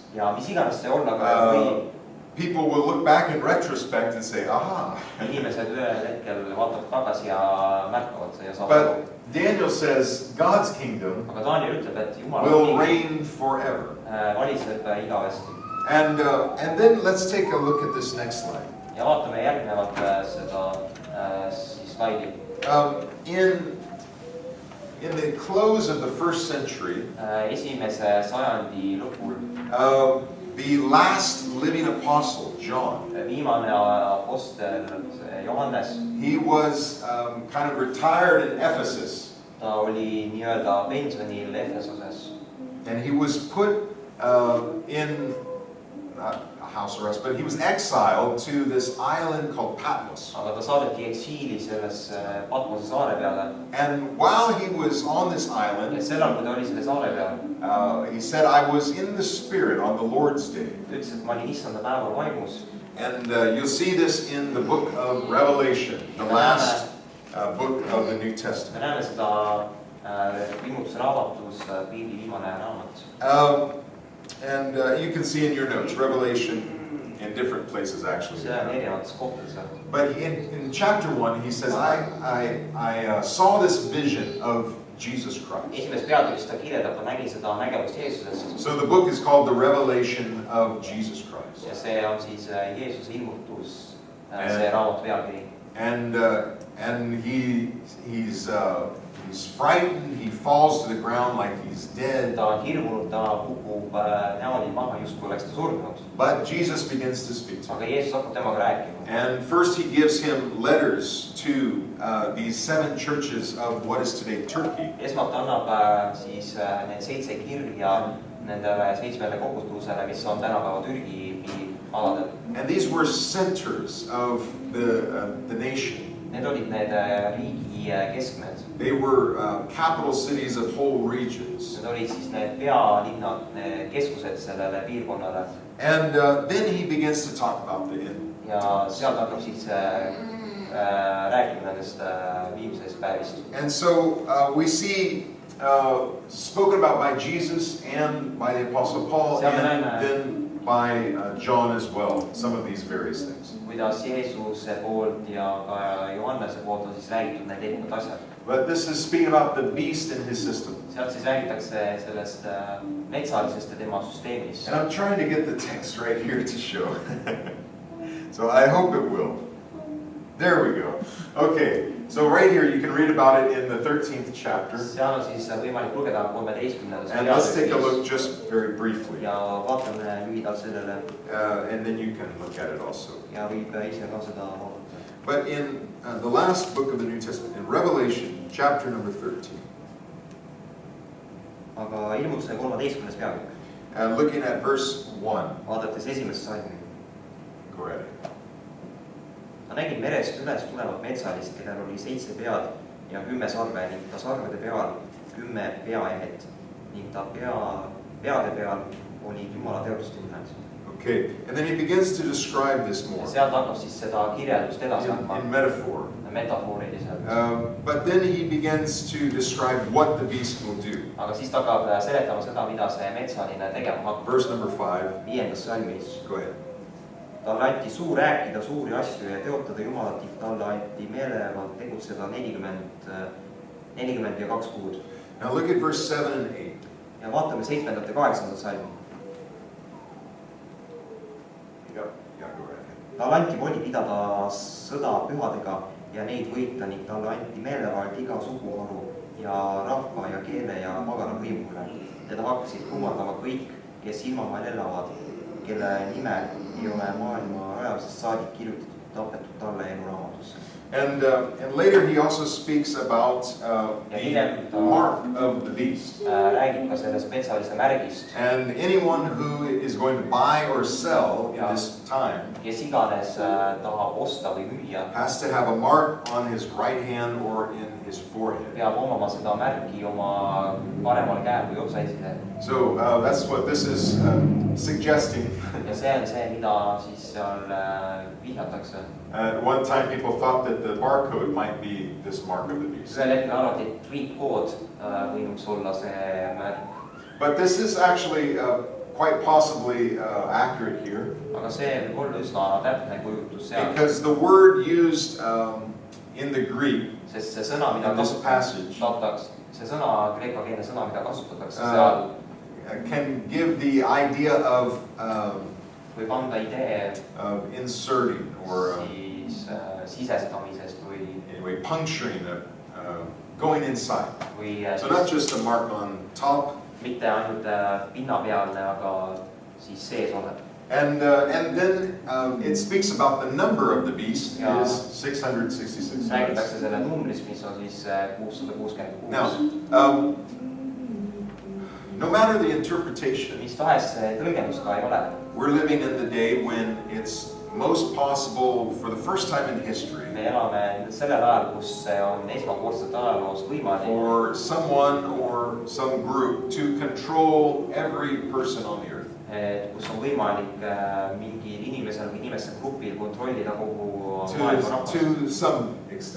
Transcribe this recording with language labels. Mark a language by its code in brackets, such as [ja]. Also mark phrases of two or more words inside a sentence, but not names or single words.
[et] ja mis iganes see olla ka või, [en] people will look back in retrospect and say, aha. [et] Inimesed ühel hetkel vaatavad tagasi ja märkavad ja saavad. [en] But Daniel says God's kingdom [et] aga Daniel ütleb, et Jumala [en] will reign forever. [et] Valitseb igavesti. [en] And then let's take a look at this next slide. [et] Ja vaatame järgnevat seda siis slaidi. [en] In the close of the first century, [et] esimese sajandi lõpul, [en] the last living apostle, John, [et] viimane apostel Johannes, [en] he was kind of retired in Ephesus. [et] Ta oli nii-öelda pensionil Efesoses. [en] And he was put in not a house arrest, but he was exiled to this island called Patmos. [et] Aga ta saadeti eksiili selles Patmose saare peale. [en] And while he was on this island, [et] ja sellal, kui ta oli selle saare peal, [en] he said, I was in the Spirit on the Lord's Day. [et] Ütles, et ma olin issanda päeval vaimus. [en] And you'll see this in the book of Revelation, the last book of the New Testament. [et] Me näeme seda ilmutuse raamatus, piibli viimane raamat. [en] And you can see in your notes, Revelation in different places actually. [et] See on erinevates kohtades. [en] But in chapter 1, he says, I saw this vision of Jesus Christ. [et] Esimeses peatükis ta kirjeldab, ta nägi seda nägemust Jeesusest. [en] So the book is called The Revelation of Jesus Christ. [et] Ja see on siis Jeesuse ilmutus, see raamatu pealkiri. [en] And he's frightened, he falls to the ground like he's dead. [et] Ta on hirmunud, ta kukub näoli maha, justkui oleks ta surnud. [en] But Jesus begins to speak to him. [et] Aga Jeesus hakkab temaga rääkima. [en] And first he gives him letters to these 7 churches of what is today Turkey. [et] Esmalt annab siis need 7 kirja nendele 7 kogudusele, mis on tänapäeva Türgi aladel. [en] And these were centers of the nation. [et] Need olid need riigi keskmed. [en] They were capital cities of whole regions. [et] Need olid siis need pealinnad, need keskused sellele piirkonnale. [en] And then he begins to talk about the end. [et] Ja sealt hakkab siis rääkima nendest viimsest päevist. [en] And so we see spoken about by Jesus and by the Apostle Paul and then by John as well, some of these various things. [et] Kuidas Jeesuse poolt ja ka Johannese poolt on siis räägitud need erinevad asjad. [en] But this is speaking about the beast and his system. [et] Sealt siis räägitakse sellest metsalisest ja tema süsteemist. [en] And I'm trying to get the text right here to show. So I hope it will. There we go. Okay, so right here you can read about it in the 13th chapter. [et] Seal on siis võimalik lugeda 13. [en] And let's take a look just very briefly. [et] Ja vaatame lühidalt sellele. [en] And then you can look at it also. [et] Ja võib ise ka seda vaadata. [en] But in the last book of the New Testament, in Revelation, chapter number 13. [et] Aga ilmutuse 13. peatükk. [en] And looking at verse 1. [et] Vaadates esimest slaidi. [en] Go ahead. [et] Ma nägin merest üles tulevat metsalist, kellel oli 7 pead ja 10 sarve ning ta sarvede peal 10 peaehet ning ta peade peal oli Jumala teotuste nimed. [en] Okay, and then he begins to describe this more. [et] Sealt hakkab siis seda kirjeldust edasi andma. [en] In metaphor. [et] Metafooriliselt. [en] But then he begins to describe what the beast will do. [et] Aga siis ta hakkab seletama seda, mida see metsaline tegema hakkab. [en] Verse number 5. [et] 5. salmis. [en] Go ahead. [et] Talle anti suu rääkida suuri asju ja teotada Jumalat ning talle anti meelevald tegutseda 40 ja 2 kuud. [en] Now look at verse 7 and 8. [et] Ja vaatame 7. ja 8. salmi. [en] Yeah, go right ahead. [et] Talle anti voli pidada sõda pühadega ja neid võita ning talle anti meelevald iga suguharu ja rahva ja keele ja pagana võimule. Teda hakkasid kummardama kõik, kes ilmavahel elavad, kelle nime ei ole maailma rajamisest saadik kirjutatud tapetud talle eluraamatusse. [en] And later he also speaks about the mark of the beast. [et] Räägib ka sellest metsalise märgist. [en] And anyone who is going to buy or sell in this time [et] kes iganes tahab osta või müüa, [en] has to have a mark on his right hand or in his forehead. [et] peab omama seda märki oma paremal käel või otsaesile. [en] So that's what this is suggesting. [et] Ja see on see, mida siis seal vihjatakse. [en] At one time people thought that the barcode might be this mark of the beast. [et] Ühel hetkel arvati, et triipkood võinuks olla see märk. [en] But this is actually quite possibly accurate here. [et] Aga see võib olla üsna täpne kujutus seal. [en] Because the word used in the Greek [et] Sest see sõna, mida [en] in this passage [et] see sõna, kreekakeelne sõna, mida kasutatakse seal, [en] can give the idea of [et] võib anda idee [en] inserting or [et] siis sisestamisest või [en] anyway puncturing, going inside. [et] Või [en] So not just a mark on top. [et] mitte ainult pinnapealne, aga siis sees olev. [en] And then it speaks about the number of the beast is 666. [et] Räägitakse selle numbrist, mis on siis 666. [en] Now, no matter the interpretation, [et] mis tahes tõlgendus ka ei ole. [en] we're living in the day when it's most possible for the first time in history [et] Me elame sellel ajal, kus see on esmakordselt ajaloos võimalik. [en] for someone or some group to control every person on the earth. [et] Kus on võimalik mingil inimesel või inimeste grupil kontrollida kogu maailma rahvast. [en] To some extent.